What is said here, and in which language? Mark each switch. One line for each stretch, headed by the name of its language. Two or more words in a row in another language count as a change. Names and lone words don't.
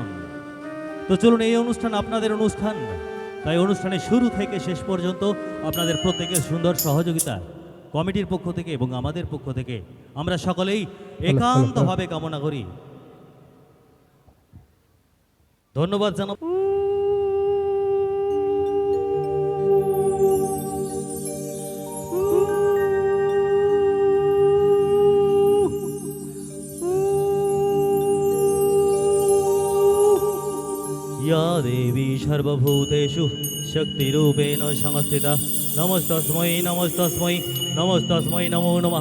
Bangla: তো চলুন, এই অনুষ্ঠান আপনাদের অনুষ্ঠান, তাই অনুষ্ঠানের শুরু থেকে শেষ পর্যন্ত আপনাদের প্রত্যেকের সুন্দর সহযোগিতা কমিটির পক্ষ থেকে এবং আমাদের পক্ষ থেকে আমরা সকলেই একান্তভাবে কামনা করি। ধন্যবাদ জানাব।
Sanskrit: या देवी सर्वभूतेषु शक्तिरूपेण संस्थिता नमस्तस्मै नमस्तस्मै नमस्तस्मै नमो नमः।